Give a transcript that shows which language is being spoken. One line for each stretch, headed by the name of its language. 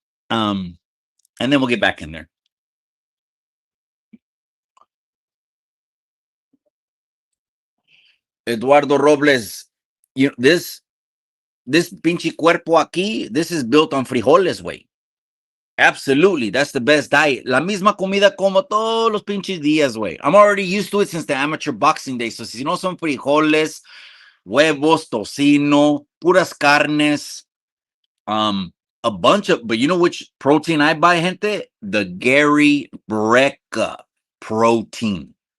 English: And then we'll get back in there. Eduardo Robles, this
Spanish: pinche cuerpo aquí,
English: this is built on frijoles, way. Absolutely, that's the best diet.
Spanish: La misma comida como todos los pinches días, güey.
English: I'm already used to it since the amateur boxing days. So
Spanish: si no son frijoles, huevos, tocino, puras carnes,
English: a bunch of, but you know which protein I buy,
Spanish: gente?
English: The Gary Brecka protein.